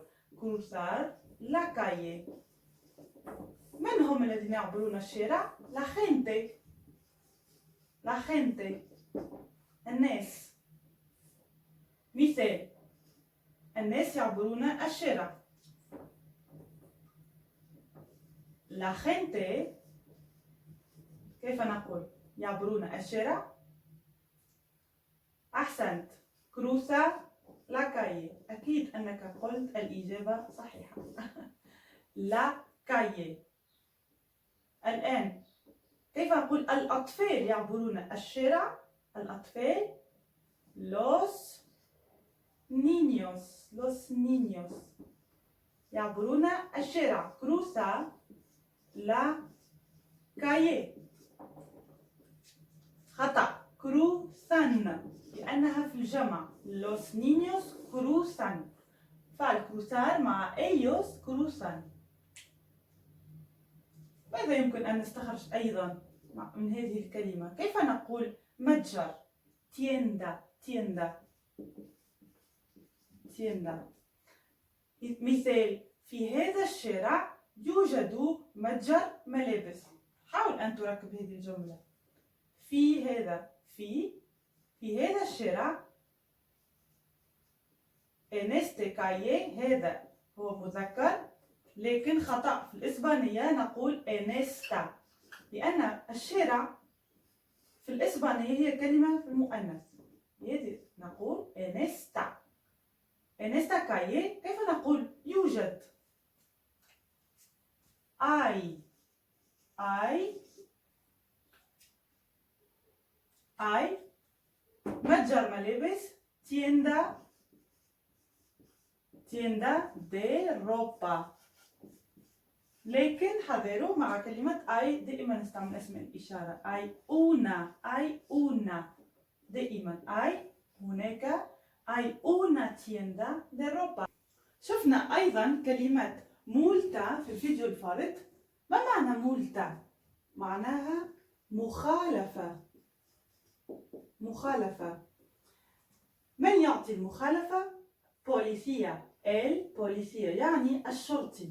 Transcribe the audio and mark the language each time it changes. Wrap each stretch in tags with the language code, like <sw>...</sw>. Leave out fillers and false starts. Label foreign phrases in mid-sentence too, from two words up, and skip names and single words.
<es>cruzar la calle.</es> <ar>من هم الذين يعبرون الشارع؟</ar> <es>la gente.</es> <ar>الناس. مثال الناس يعبرون الشارع.</ar> <es>La gente</es> <ar>كيف نقول يعبرون الشارع؟ أحسنت.</ar> <es>cruza la calle.</es> <ar>أكيد أنك قلت الإجابة صحيحة.</ar> <es>la calle.</es> <ar>الآن كيف أقول الأطفال يعبرون الشارع؟ الأطفال</ar> <es>los niños</es> <ar>يعبرون الشارع.</ar> <es>cruza la calle.</es> <ar>خطأ. كروسان لأنها في الجمع.</ar> <es>los niños cruzan.</es> <ar>فالكروسار مع</ar> <es>ellos cruzan.</es> <ar>ماذا يمكن أن نستخرج أيضا من هذه الكلمة؟ كيف نقول متجر؟ tienda. مثال في هذا الشارع يوجد متجر ملابس. حاول أن تركب هذه الجملة. في هذا الشارع.</ar> <es>en este calle</es> <ar>هذا هو مذكر، لكن خطأ. في الإسبانية نقول</ar> <es>en esta</es> <ar>لأن الشارع في الإسبانية هي كلمة في المؤنث. نقول</ar> <es>en esta calle.</es> <ar>كيف نقول يوجد؟ hay متجر ملابس.</ar> <es>tienda de ropa.</es> <ar>لكن حذروا مع كلمة hay دائما نستعمل اسم الإشارة.</ar> <es>hay una</es> <ar>دائما هناك</ar> <es>hay una tienda de ropa.</es> <ar>شفنا أيضا كلمة مولتا في الفيديو الفارط. ما معنى مولتا؟ معناها مخالفة. مخالفة. من يعطي المخالفة؟ بوليسية. البوليسية يعني الشرطي.</ar>